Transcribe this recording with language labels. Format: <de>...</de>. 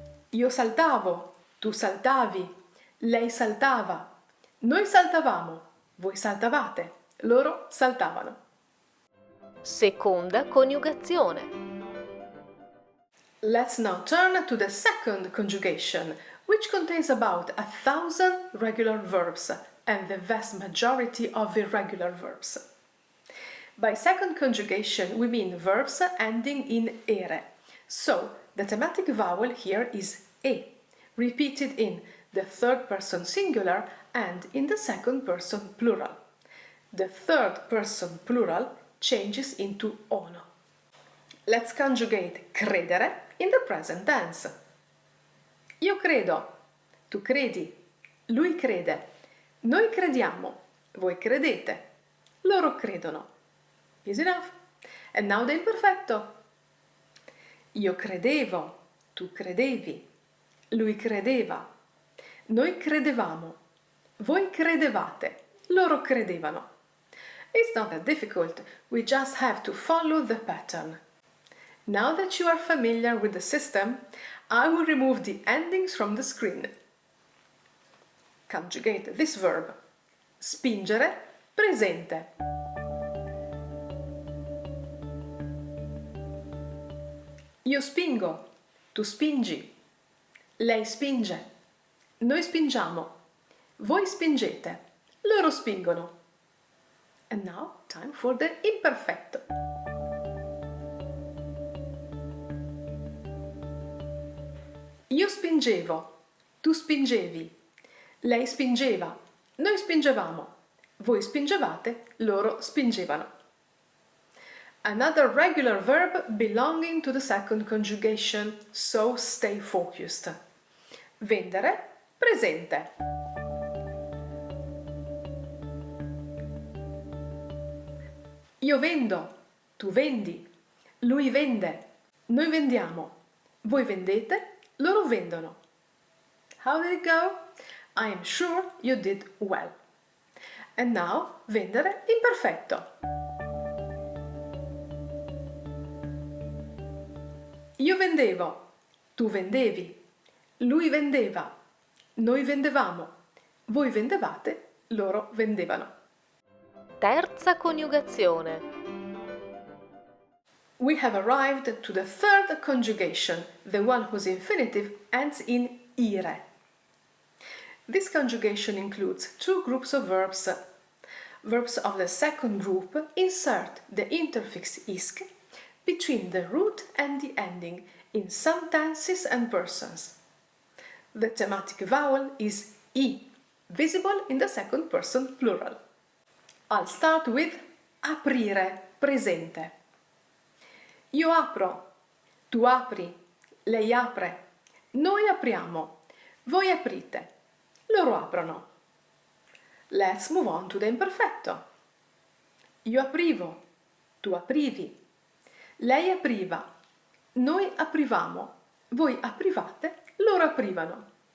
<it>Io saltavo, tu saltavi, lei saltava, noi saltavamo, voi saltavate, loro saltavano. Seconda coniugazione.</it> <en>Let's now turn to the second conjugation, which contains about 1,000 regular verbs and the vast majority of irregular verbs. By second conjugation, we mean verbs ending in ere. So, the thematic vowel here is e, repeated in the third person singular and in the second person plural. The third person plural changes into ono. Let's conjugate credere in the present tense.</en> <it>Io credo, tu credi, lui crede, noi crediamo, voi credete, loro credono.</it> <en>Easy enough. And now the imperfetto.</en> <it>Io credevo, tu credevi, lui credeva, noi credevamo, voi credevate, loro credevano.</it> <en>It's not that difficult, we just have to follow the pattern. Now that you are familiar with the system, I will remove the endings from the screen. Conjugate this verb. Spingere, presente.</en> <it>Io spingo, tu spingi, lei spinge, noi spingiamo, voi spingete, loro spingono.</it> <en>And now, time for the imperfetto.</en> <it>Io spingevo, tu spingevi, lei spingeva, noi spingevamo, voi spingevate, loro spingevano.</it> <en>Another regular verb belonging to the second conjugation, so stay focused.</en> <it>Vendere, presente. Io vendo, tu vendi, lui vende, noi vendiamo, voi vendete, loro vendono.</it> <en>How did it go? I am sure you did well. And now, vendere imperfetto.</en> <it>Io vendevo, tu vendevi, lui vendeva, noi vendevamo, voi vendevate, loro vendevano. Terza coniugazione.</it> <en>We have arrived to the third conjugation, the one whose infinitive ends in ire. This conjugation includes two groups of verbs. Verbs of the second group insert the interfix isc between the root and the ending in some tenses and persons. The thematic vowel is I, visible in the second person plural. I'll start with aprire, presente.</en> <it>Io apro, tu apri, lei apre, noi apriamo, voi aprite, loro aprono.</it> <en>Let's move on to the imperfetto.</en> <it>Io aprivo, tu aprivi, lei apriva, noi aprivamo, voi aprivate, loro aprivano.</it>